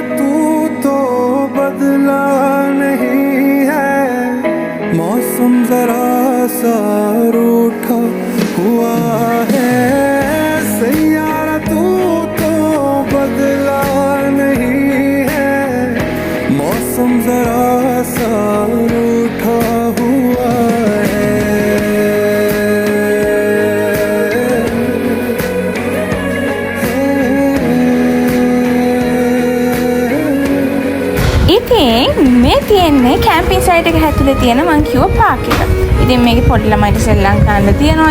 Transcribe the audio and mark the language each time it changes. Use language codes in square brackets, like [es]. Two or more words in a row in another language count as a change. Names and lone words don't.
[hi] तू तो बदला नहीं है मौसम जरा सा रूठा हुआ है सैयारा तू तो बदला नहीं है मौसम जरा सा रूठा हुआ [si] ඉතින් මේ තියෙන්නේ කැම්පින් සයිට් එක ඇතුලේ තියෙන මං කිව්ව පාක් එක. ඉතින් මේකේ පොඩි ළමයිට සෙල්ලම් කරන්න තියෙනවා.